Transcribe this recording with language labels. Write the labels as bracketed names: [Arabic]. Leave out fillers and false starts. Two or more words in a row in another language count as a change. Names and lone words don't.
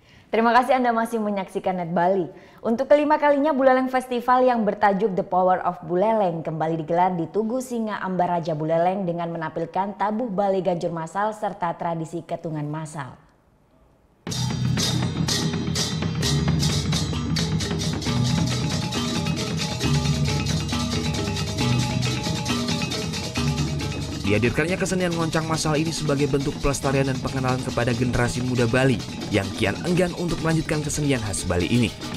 [Indonesian] Terima kasih Anda masih menyaksikan Net Bali. Untuk kelima kalinya Buleleng Festival yang bertajuk The Power of Buleleng kembali digelar di Tugu Singa Ambaraja Buleleng dengan menampilkan tabuh Bali Ganjur massal serta tradisi ketungan massal. Dihadirkannya kesenian ngoncang massal ini sebagai bentuk pelestarian dan pengenalan kepada generasi muda Bali yang kian enggan untuk melanjutkan kesenian khas Bali ini.